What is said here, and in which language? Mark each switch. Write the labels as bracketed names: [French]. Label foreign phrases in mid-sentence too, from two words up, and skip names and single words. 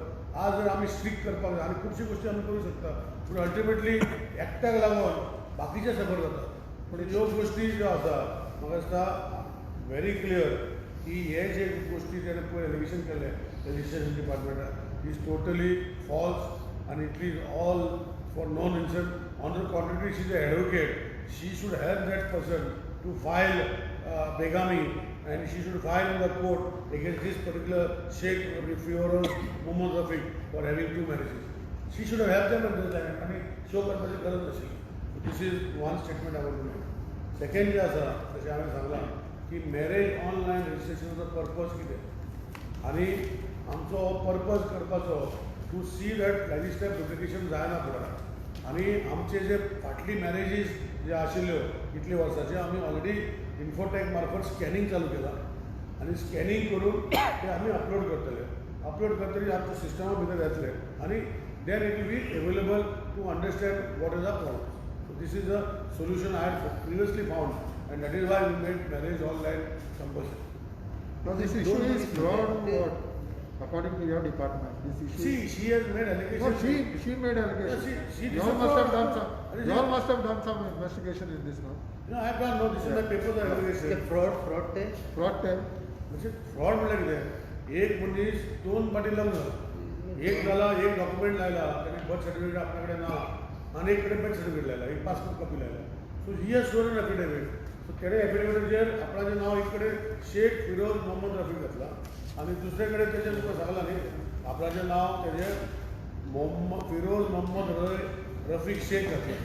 [Konkani] आज जर आमी स्ट्रिक्ट करपाक जाय आनी खुबशी गोश्टी आमी करूं शकता पूण अल्टिमेटली एकट्याक लागून बाकीचे सफर जाता. पूण ह्यो गोश्टी ज्यो आसा म्हाका दिसता [English] very clear [Konkani] की हे जे गोश्टी जेणे पळय एलिगेशन केलें रजिस्ट्रेशन डिपार्टमेंटान [English] is totally false [Konkani] आनी [English] it is all for no reason. On the contrary she is a advocate she should help that person to file begami and she should file in the court against this particular Sheikh Firoz Mohammad Rafiq for having 2 marriages. She should have helped them at this time [Konkani] आणि शो करपाची गरज नाशिल्ली. [English] This is one statement I want to make. [Konkani] सेकंड जे आसा तशें हांवें सांगलां की मॅरेज ऑनलायन रजिस्ट्रेशनाचो पर्पज कितें आनी आमचो पर्पज करपाचो [English] to see that register duplication [Konkani] जायना फुडाराक. आनी आमचे जे फाटली मॅरेजीस जे आशिल्ल्यो इतले वर्साचे आमी ऑलरेडी इन्फोटॅक मार्फत स्कॅनिंग चालू केलां आनी स्कॅनिंग करून ते आमी अपलोड करतले. अपलोड करतकीर आमच्या सिस्टमा भितर येतले आनी [English] then it will be available to understand what is a problem. So this is a solution I had previously found and that is why we made marriage online compulsory. Now this issue is fraud according to your department. This issue. She has made allegations. No, she made allegations. Yeah, she you all must have done some investigation in this, no? No, I have done. No, this is the papers are allegation. fraud ते Fraud tell. [Konkani] म्हणजे फ्रॉड म्हणल्यार कितें एक मनीस 2 फावटी लग्न एक जाला एक डॉक्युमेंट लायला ताणें बर्थ सर्टिफिकेट आपल्या कडेन ना आनी एक कडेन बर्थ सर्टिफिकेट लायला एक पासपोर्ट कॉपी लायला. [English] So he has sworn affidavit. [Konkani] सो तेणे एफिडेविटाचेर आपणाचें नांव एक कडेन शेख फिरोज मोहम्मद रफीक घातलां आनी दुसरे कडेन तेजें तुका सांगलां न्ही आपणाचें नांव तेजें फिरोज मोहम्मद रफीक शेख घातलें.